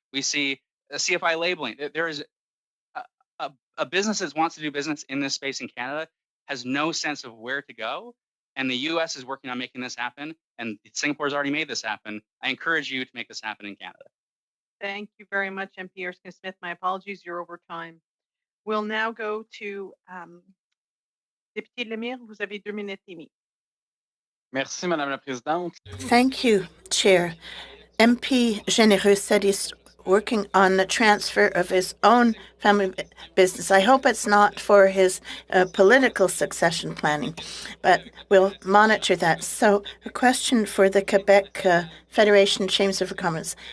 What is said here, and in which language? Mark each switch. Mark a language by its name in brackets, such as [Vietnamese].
[English] We see CFI labeling. There is a business that wants to do business in this space in Canada has no sense of where to go. And the US is working on making this happen. And Singapore's already made this happen. I encourage you to make this happen in Canada. Thank you very much, MP Erskine-Smith. My apologies, you're over time. We'll now go to Député Lemire. [French] Vous avez 2 minutes et demie. Merci, Madame la Présidente. [English] Thank you, Chair. MP Généreux said he's working on the transfer of his own family business. I hope it's not for his political succession planning, but we'll monitor that. So a question for the Quebec Federation Chambers of Commerce.